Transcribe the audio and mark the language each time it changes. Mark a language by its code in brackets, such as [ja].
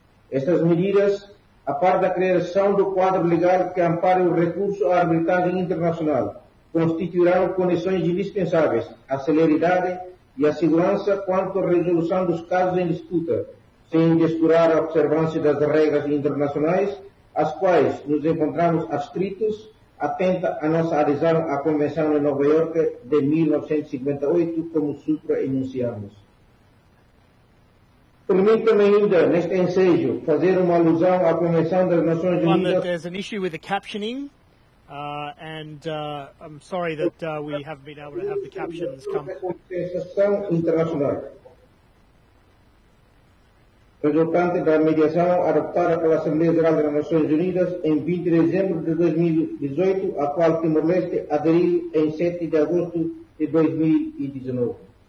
[pt] Estas medidas, a par da criação do quadro legal que ampare o recurso à arbitragem internacional, constituirão condições indispensáveis à celeridade e à segurança quanto à resolução dos casos em disputa, sem descurar a observância das regras internacionais, às quais nos encontramos adscritos, atenta a nossa adesão à Convenção de Nova Iorque de 1958, como supra enunciamos. Permita-me ainda, neste ensejo, fazer uma alusão à Convenção das Nações [en] One that [pt] Unidas. [en] there's an issue with the captioning, and I'm sorry that we haven't been able to have the captions come. [pt] Compensação internacional, resultante da mediação adoptada pela Assembleia Geral das Nações Unidas em 20 de dezembro de 2018, a qual Timor-Leste aderiu em 7 de agosto de 2019.